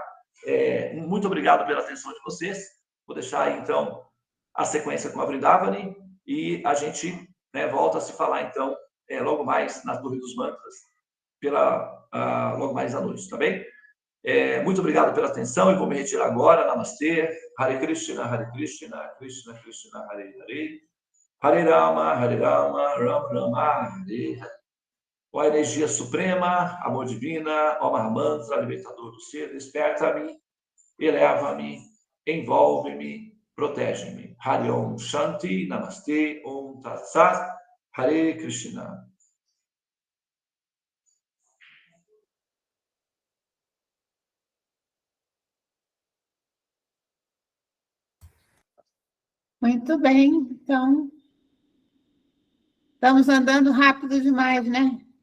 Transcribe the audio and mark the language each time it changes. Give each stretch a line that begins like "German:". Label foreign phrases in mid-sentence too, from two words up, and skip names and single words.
Portuguese: Muito obrigado pela atenção de vocês. Vou deixar aí, então, a sequência com a Vrindavani e a gente, né, volta a se falar, então, logo mais na Torre dos Mantras, logo mais à noite, tá bem? Muito obrigado pela atenção. Eu vou me retirar agora. Namastê.
Sanskrit: Hare Krishna, Krishna Krishna, Hare Hare. Hare Rama, Rama Rama, Hare Hare.
Portuguese: Ó energia suprema, amor divina, ó Mahamantra, libertador do ser, desperta-me, eleva-me, envolve-me, protege-me.
Sanskrit: Hare Om Shanti, Namastê, Om Tat Sat, Hare Krishna.
Portuguese: Muito bem, então, estamos andando rápido demais, né?